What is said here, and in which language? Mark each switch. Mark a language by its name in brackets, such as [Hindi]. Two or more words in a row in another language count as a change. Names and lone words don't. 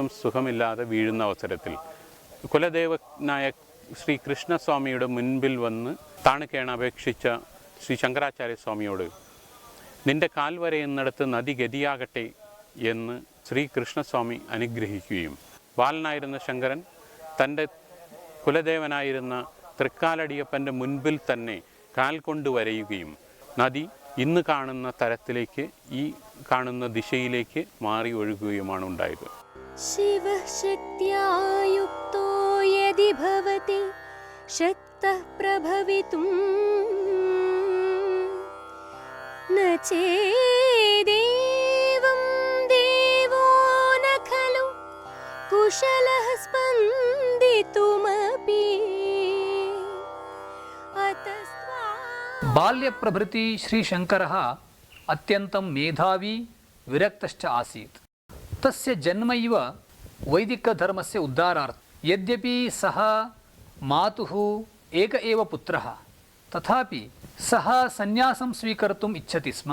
[Malayalam] സുഖമില്ലാതെ വീഴുന്ന അവസരത്തിൽ കുലദേവനായ ശ്രീ കൃഷ്ണസ്വാമിയുടെ മുൻപിൽ വന്ന് താണുകേണ അപേക്ഷിച്ച ശ്രീ ശങ്കരാചാര്യ സ്വാമിയോട് നിന്റെ കാൽ വരയുന്നിടത്ത് നദി ഗതിയാകട്ടെ എന്ന് ശ്രീ കൃഷ്ണസ്വാമി അനുഗ്രഹിക്കുകയും ബാലനായിരുന്ന ശങ്കരൻ തൻ്റെ കുലദേവനായിരുന്ന തൃക്കാലടിയപ്പൻ്റെ മുൻപിൽ തന്നെ കാൽ കൊണ്ട് വരയുകയും നദി ഇന്ന് കാണുന്ന തരത്തിലേക്ക് ഈ കാണുന്ന ദിശയിലേക്ക് മാറി ഒഴുകുകയുമാണ് ഉണ്ടായത്. [Sanskrit] शिवः शक्त्या युक्तो यदि भवति शक्तः प्रभवितुं न चेदेवं देवो न खलु कुशलः स्पन्दितुमपि. బాల్యప్రభృతి శ్రీశంకరः అత్యంతం మేధావి విరక్తశ్చ ఆసీత్. తస్య జన్మైవ వైదికధర్మస్య ఉద్ధారార్థం. యద్యపి సహ మాతుః ఏక ఏవ పుత్రः తథాపి సహ సన్యాసం స్వీకర్తుం ఇచ్చతి స్మ.